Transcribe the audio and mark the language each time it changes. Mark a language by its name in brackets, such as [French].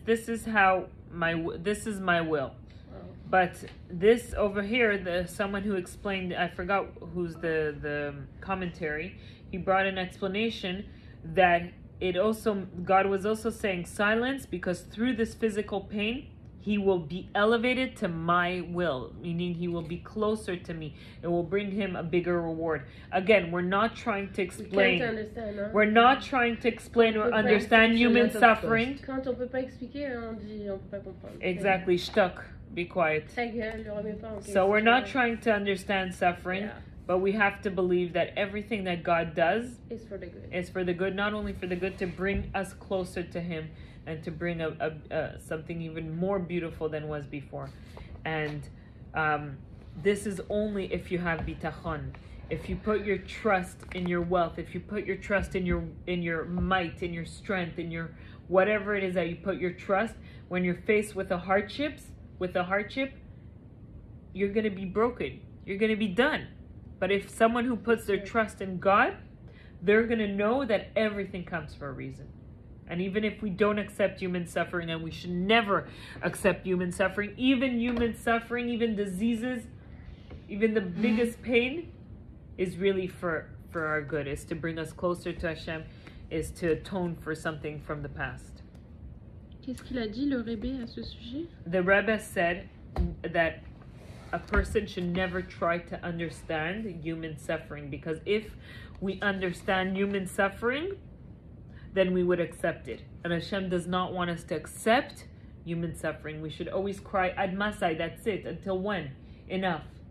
[English] This is my will. But this over here, someone who explained, I forgot who's the commentary, he brought an explanation that God was also saying silence because through this physical pain, he will be elevated to my will, meaning he will be closer to me. It will bring him a bigger reward. Again, we're not trying to explain. We're not trying to explain or understand human suffering. [French] Quand on peut pas expliquer, on dit on peut pas comprendre. [English] Exactly, shtuk. be quiet. [French] Ta gueule, le remets pas en question. [English] So we're not trying to understand suffering, Yeah. but we have to believe that everything that God does It's for the good. is for the good, not only for the good, to bring us closer to Him and to bring something even more beautiful than was before. And this is only if you have bitachon. If you put your trust in your wealth, if you put your trust in your might, in your strength, in your whatever it is that you put your trust, when you're faced with a hardship, you're going to be broken. You're going to be done. But if someone who puts their trust in God, they're going to know that everything comes for a reason. And even if we don't accept human suffering, and we should never accept human suffering, even diseases, even the biggest pain is really for our good, is to bring us closer to Hashem, is to atone for something from the past. [French] Qu'est-ce qu'il a dit, le Rebbe, à ce sujet? [English] The Rebbe said that a person should never try to understand human suffering, because if we understand human suffering, then we would accept it. And Hashem does not want us to accept human suffering. We should always cry, [Hebrew] Ad Masai, [English] that's it, until when? Enough.